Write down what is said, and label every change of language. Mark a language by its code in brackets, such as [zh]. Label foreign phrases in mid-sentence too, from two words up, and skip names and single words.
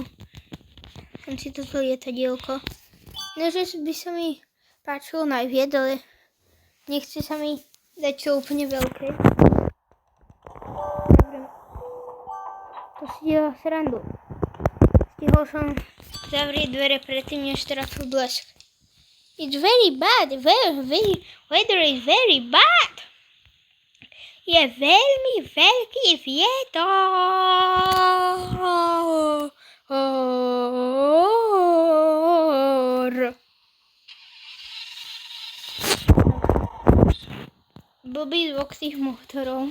[sk] Dám si toto lietadielko. Ne, že by sa mi páčilo najviac, ale nechce sa mi dať to úplne veľké. Dobre. To si delá srandu. Stihol som zavrieť dvere predtým, než trafil blesk. [en] It's very bad. Weather is very bad. [sk] Je veľmi veľký vietor. Blbý zvuk tých motorov.